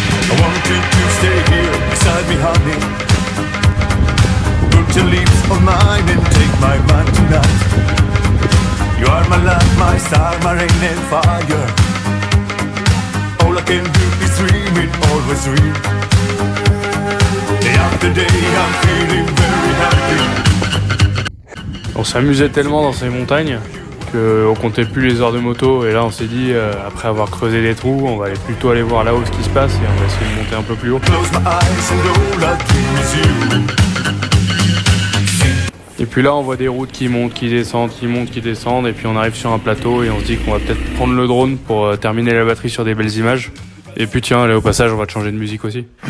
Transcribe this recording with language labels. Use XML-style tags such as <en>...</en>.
<en>I want you to stay here beside me, honey. Put your lips on mine and take my mind tonight. You are my light, my star, my rain and fire. All I can do is dream it, always dream. Day after day I'm feeling very happy.</en> <fr>On s'amusait tellement dans ces montagnes qu'on comptait plus les heures de moto. Et là on s'est dit, après avoir creusé des trous, on va aller plutôt aller voir là-haut ce qui se passe et on va essayer de monter un peu plus haut.</fr> <en>Close my eyes and all I dream is you.</en> <fr>Et puis là on voit des routes qui montent, qui descendent, qui montent, qui descendent, et puis on arrive sur un plateau et on se dit qu'on va peut-être prendre le drone pour terminer la batterie sur des belles images. Et puis tiens, allez, au passage on va te changer de musique aussi.</fr>